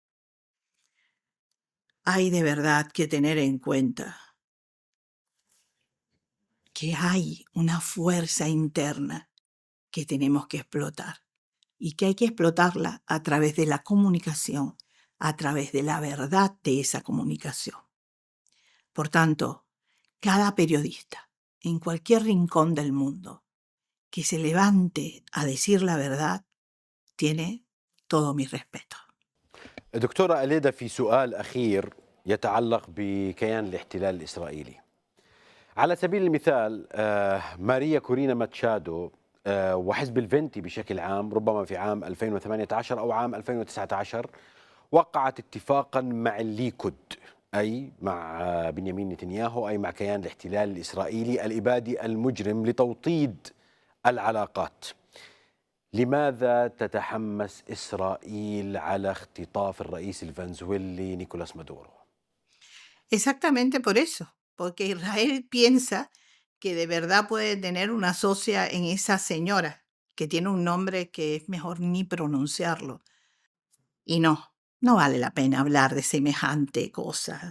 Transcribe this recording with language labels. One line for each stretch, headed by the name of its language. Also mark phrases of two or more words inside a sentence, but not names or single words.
Spanish: Hay de verdad que tener en cuenta que hay una fuerza interna que tenemos que explotar y que hay que explotarla a través de la comunicación, a través de la verdad de esa comunicación. Por tanto, cada periodista en cualquier rincón del mundo que se levante a decir la verdad tiene todo mi respeto.
Arabic: دكتورة إليدا، في سؤال أخير يتعلق بكيان الاحتلال الإسرائيلي. على سبيل المثال ماريا كورينا ماتشادو وحزب الفنتي بشكل عام، ربما في عام 2018 أو عام 2019 وقعت اتفاقا مع الليكود، أي مع بنيامين نتنياهو، أي مع كيان الاحتلال الإسرائيلي الإبادي المجرم، لتوطيد العلاقات. لماذا تتحمس إسرائيل على اختطاف الرئيس الفنزويلي نيكولاس مادورو؟
Spanish: Exactamente por eso, porque Israel piensa que de verdad puede tener una socia en esa señora, que tiene un nombre que es mejor ni pronunciarlo. Y no vale la pena hablar de semejante cosa.